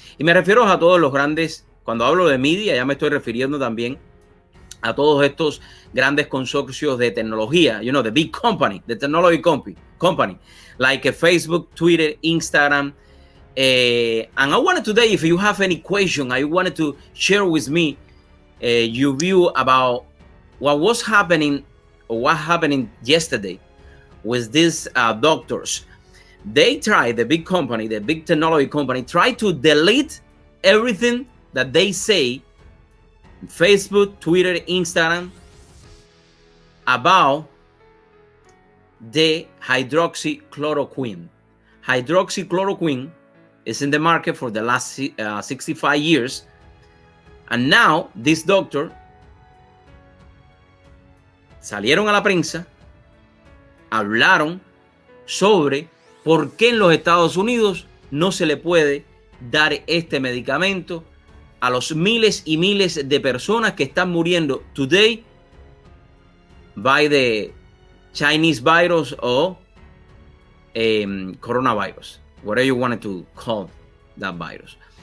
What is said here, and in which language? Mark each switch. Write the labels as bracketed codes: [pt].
[es] Y me refiero a todos los grandes, cuando hablo de media, ya me estoy refiriendo también a todos estos grandes consorcios de tecnología, [en] the big company, the technology company, like Facebook, Twitter, Instagram. And I wanted today, if you have any question, I wanted to share with me your view about what was happening or what happened yesterday with these doctors. They tried, the big company, the big technology company, tried to delete everything that they say Facebook, Twitter, Instagram about the hydroxychloroquine. Hydroxychloroquine is in the market for the last 65 years. And now this doctor [es] salieron a la prensa, hablaron sobre por qué en los Estados Unidos no se le puede dar este medicamento a los miles y miles de personas que están muriendo [en] today by the Chinese virus or coronavirus, whatever you wanted to call that virus.